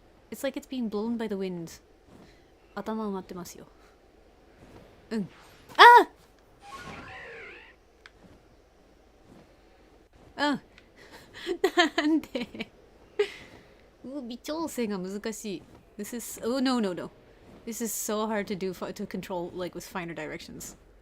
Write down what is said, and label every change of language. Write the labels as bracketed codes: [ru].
[en] It's like it's being blown by the wind. [ja] 頭埋まってますよ。なんで微調整が難しい。 [en] This is... Oh, no. This is so hard to control, like, with finer directions.